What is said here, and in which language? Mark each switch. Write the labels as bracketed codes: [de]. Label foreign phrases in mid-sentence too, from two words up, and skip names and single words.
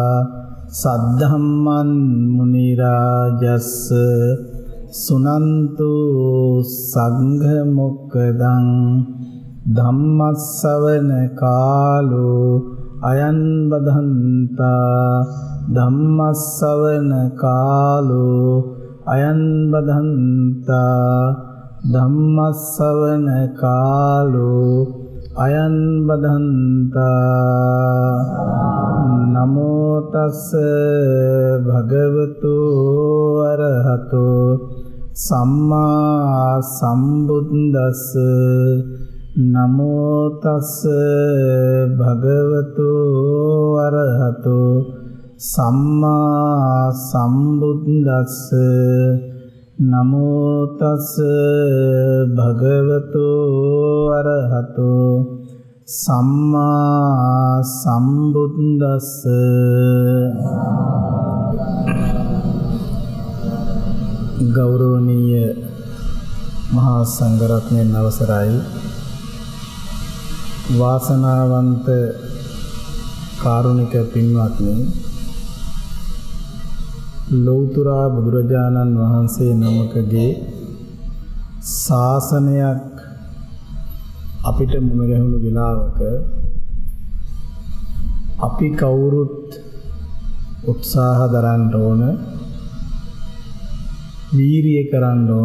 [pi] සද්ධම්මන් මුනි රාජස්ස සුනන්තු සංඝ මොක්ඛදං ධම්මස්සවන කාලෝ අයං බදන්තා ධම්මස්සවන කාලෝ අයං බදන්තා ධම්මස්සවන කාලෝ අයං බදන්තා නමෝ තස්ස භගවතු අරහතෝ සම්මා සම්බුද්දස්ස නමෝ තස්ස භගවතු අරහතෝ සම්මා සම්බුද්දස්ස නමෝ තස්ස භගවතු අරහතෝ සම්මා සම්බුද්දස්ස. [si] ගෞරවනීය මහා සංඝරත්නයන් අවසරයි. වාසනාවන්ත කාරුණික පින්වත්නි, ලෞතර බුදුරජාණන් වහන්සේ නමකගේ ශාසනයක් අපිට මුණ ගැහුණු වෙලාවක අපි කවුරුත් උත්සාහ දරන්න ඕන, වීරිය කරන්න ඕන.